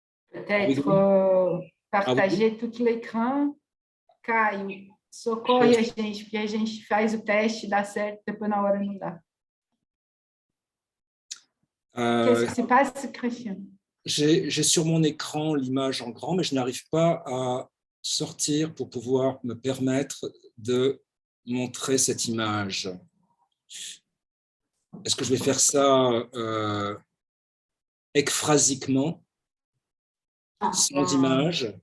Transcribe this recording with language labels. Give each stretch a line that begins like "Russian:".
French: Peut-être partager tout l'écran.
Portuguese: Caio, socorre a gente, porque a gente faz o teste, dá certo, depois na hora não dá.
French: Qu'est-ce qui se passe, Christian? J'ai sur mon écran l'image en grand, mais je n'arrive pas à sortir pour pouvoir me permettre de montrer cette image. Est-ce que je vais faire ça ekphrasiquement, sans image?